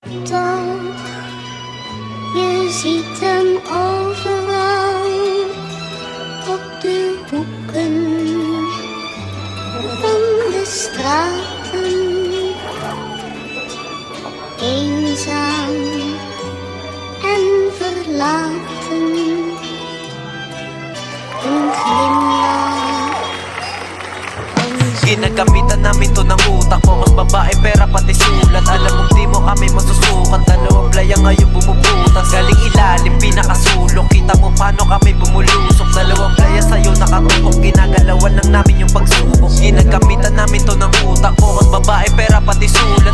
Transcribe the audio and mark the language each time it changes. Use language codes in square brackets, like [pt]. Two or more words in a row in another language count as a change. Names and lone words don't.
[en] Don't you see them overall [nl] op de hoeken van de straten, eenzaam en verlaten. Een glimlach van [tl] Ginagamitan namin to ng utak ko, mas babae pera pati sulat. Alam mong di mo kami masusukat. Dalawang playa ngayon bumubutas, galing ilalim pinakasulok. Kita mo paano kami bumulusok. Dalawang playa sa'yo nakatutok, ginagalawan lang namin yung pagsubok. Ginagamitan namin to ng utak ko, mas babae pera pati sulat.